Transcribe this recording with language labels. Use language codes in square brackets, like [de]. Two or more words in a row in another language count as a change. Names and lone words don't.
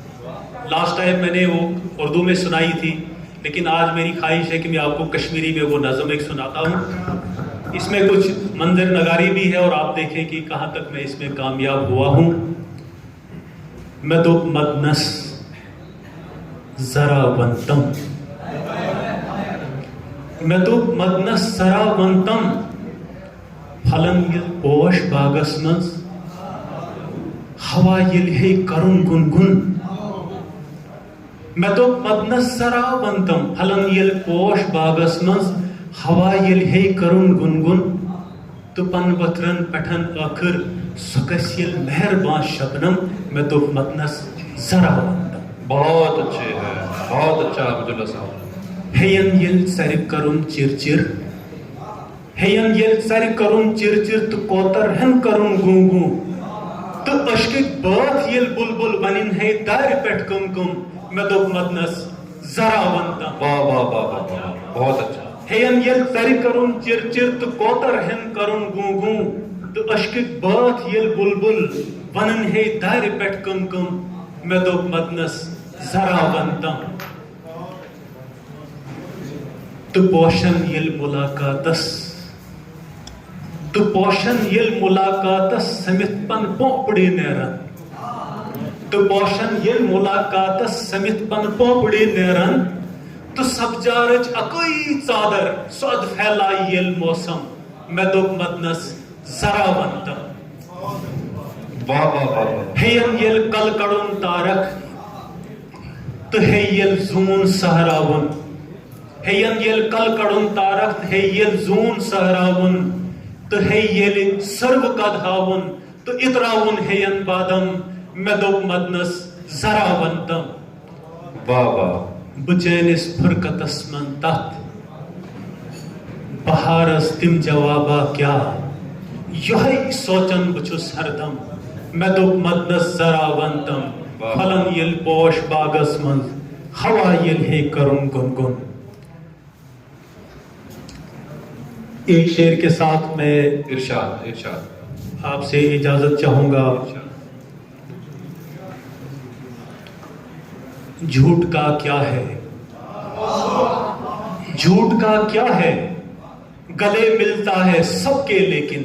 [ur] لاسٹ ٹائم میں نے وہ اردو میں سنائی تھی، لیکن آج میری خواہش ہے کہ میں آپ کو کشمیری میں وہ نظم ایک سناتا ہوں. اس میں کچھ منظر نگاری بھی ہے اور آپ دیکھیں کہ کہاں تک میں اس میں کامیاب ہوا ہوں. [ks] میں تو مدنس ذرا ونتم، میں تو مدنس ذرا ونتم، پھلن یل پوش باغس منز ہوا یل ہے کرن گنگن. میں تو مدنس ذرا ونتم، پھلن یل پوش باغس منز ہوا یل ہے کرن گنگن، تو پن وترن پٹھن آخر سکس یل مہربان شبنم. میں تو مدنس ذرا ونتم. [ur] بہت اچھے ہے، بہت اچھا عبداللہ صاحب. [ks] ہین یل سر کرن چرچر، ہین یل سر کرن چرچر، تو کوتر ہن کرن گونگوں، تو اشکک بات یل بلبل ونن ہے دار پیٹھ کم کم. میں تو مدنس ذرا ونتم. [ur] واہ واہ واہ واہ واہ، بہت اچھا. [ks] ہین یل سر کرن چرچر، تو کوتر ہن کرن گونگوں، تو اشکک بات یل بلبل ونن ہے دار پیٹھ کم کم. میں تو مدنس ذرا ونتم. تو پوشن یل ملاقاتس، تو پوشن یل ملاقاتس سمت پن پوپڑی نیرن، تو پوشن یل ملاقاتس سمت پن پوپڑی نیرن، تو سبجارچ اکوئی ژادر سود پھیلائی یل موسم. میں تو مدنس ذرا ونتم. واہ واہ واہ. ہین یل کل کڑن تارک، تو ہے یل زون سہراون، ہین یل کل کڑن تارک، ہے یل زون سہراون، تو ہے یل سرو کدھاون، تو اتراون ہین بادم. میں تو مدنس ذرا ونتم. واہ واہ. بچینس فرقتس من تحت بہارس تم جوابا کیا، یہی سوچن بچس ہردم. میں تو مدنس ذرا ونتم. پھلن یل پوش باغس من ہوا یل ہے کرن گنگن. [ur] ایک شعر کے ساتھ میں ارشاد ارشاد آپ سے اجازت چاہوں گا. جھوٹ کا کیا ہے، جھوٹ کا کیا ہے، گلے ملتا ہے سب کے لیکن.